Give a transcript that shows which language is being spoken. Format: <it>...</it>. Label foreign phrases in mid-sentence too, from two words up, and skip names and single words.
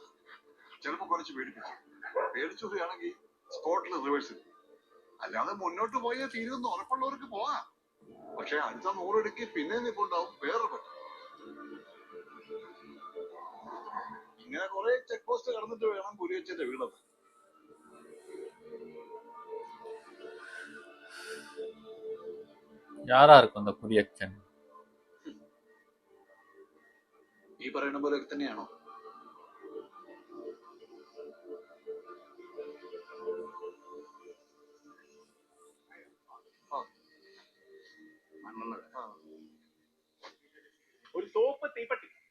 <ml>ചിലപ്പോ കുറച്ച് പേടിച്ചുകയാണെങ്കിൽ സ്പോട്ടിൽ റിവേഴ്സ് ചെയ്യും. അല്ലാതെ മുന്നോട്ട് പോയേ തീരുമെന്ന് ഉറപ്പുള്ളവർക്ക് പോവാം. പക്ഷെ അടുത്ത 100 അടിക്ക് പിന്നെ നിൽപ്പുണ്ടാവും വേറൊരു പറ്റം. ഇങ്ങനെ കുറെ ചെക്ക് പോസ്റ്റ് കടന്നിട്ട് വേണം കുരിയച്ചന്റെ വീടത്.</ml> <ta>யாரா இருக்கும் அந்த குரியச்சன்?</ta> <ml>ഈ പറയുന്ന പോലെ തന്നെയാണോ? ഒരു സോപ്പ് തീപ്പട്ടി.</ml>